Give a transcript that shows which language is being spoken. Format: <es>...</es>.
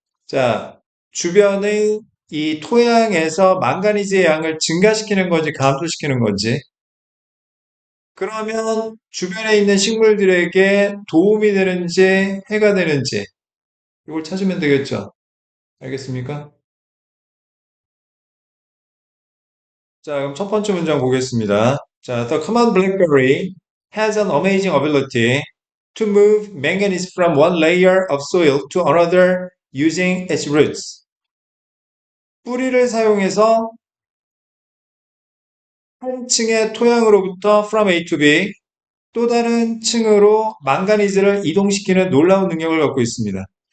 <ko>자, 주변의 이 토양에서 망가니즈의 양을 증가시키는 건지 감소시키는 건지. 그러면 주변에 있는 식물들에게 도움이 되는지 해가 되는지 이걸 찾으면 되겠죠. 알겠습니까? 자, 그럼 첫 번째 문장 보겠습니다.</ko> <en>자, The common blackberry has an amazing ability to move manganese from one layer of soil to another using its roots.</en> <ko>뿌리를 사용해서 한 층의 토양으로부터</ko> <en>from A to B</en> <ko>또 다른 층으로 망가니즈를 이동시키는 놀라운 능력을 갖고 있습니다.</ko>